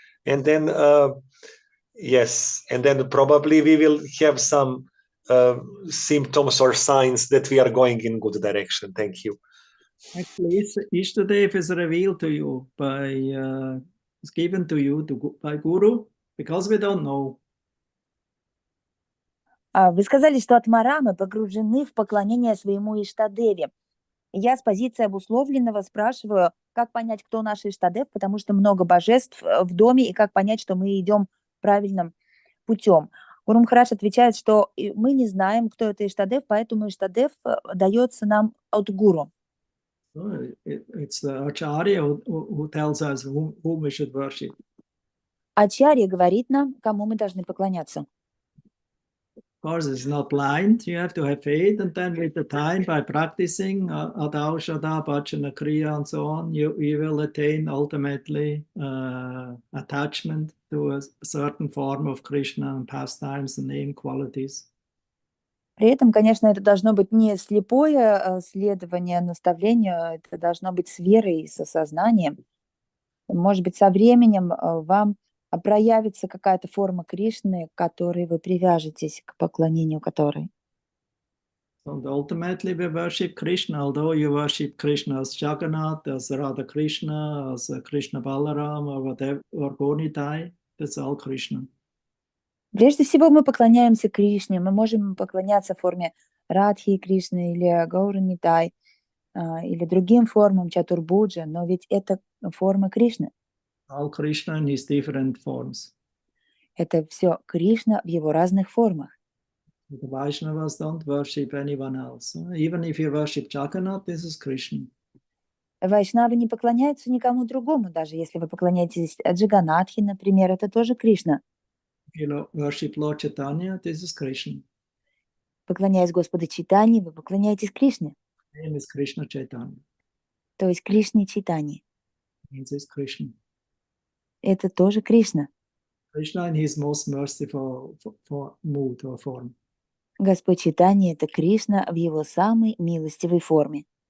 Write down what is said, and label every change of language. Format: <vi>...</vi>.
<en>And then, and then probably we will have some symptoms or signs that we are going in good direction. Thank you. Actually, Ishtadev is revealed to you it's given to you by Guru, because we don't know.</en> <ru>Вы сказали, что Атмарамы погружены в поклонение своему Иштадеве. Я с позиции обусловленного спрашиваю, как понять, кто наш Иштадев, потому что много божеств в доме, и как понять, что мы идем правильным путем. Гуру Махарадж отвечает, что мы не знаем, кто это Иштадев, поэтому Иштадев дается нам от Гуру.</ru> <en>It's the Acharya who tells us whom we should worship.</en> <ru>Ачарья говорит нам, кому мы должны поклоняться.</ru> <en>course, it's not blind. You have to have faith, and then with the time, by practicing Adao, Shada, Bhajana, Kriya, and so on, you will attain ultimately attachment to a certain form of Krishna and pastimes and name qualities.</en> <ru>При этом, конечно, это должно быть не слепое следование наставлению, это должно быть с верой и с осознанием. Может быть, со временем вам проявится какая-то форма Кришны, к которой вы привяжетесь, к поклонению которой.</ru> <en>And ultimately we worship Krishna, although you worship Krishna as Jagannath, as Radha Krishna, as Krishna Balaram, or whatever, or Gonitai, that's all Krishna.</en> <ru>Прежде всего мы поклоняемся Кришне, мы можем поклоняться в форме Радхи Кришны или Гауранитай, или другим формам Чатурбуджа, но ведь это форма Кришны.</ru> <en>All Krishna in his different forms.</en> <ru>Это все Кришна в его разных формах.</ru> <en>The Vaishnavas don't worship anyone else. Even if you worship Jagannath, this is Krishna.</en> <ru>Вайшнавы не поклоняются никому другому, даже если вы поклоняетесь Джаганатхи, например, это тоже Кришна.</ru> <en>If you worship Lord Chaitanya, this is Krishna.</en> <ru>Поклоняясь Господу Чайтанье, вы поклоняетесь Кришне.</ru> <en>His name is Krishna Chaitanya.</en> <ru>То есть Кришне Чайтанье.</ru> <en>Means it's Krishna.</en> <ru>Это тоже Кришна.</ru> <en>Krishna in his most merciful mood or form.</en> <ru>Господь Чайтанье — это Кришна в его самой милостивой форме.</ru>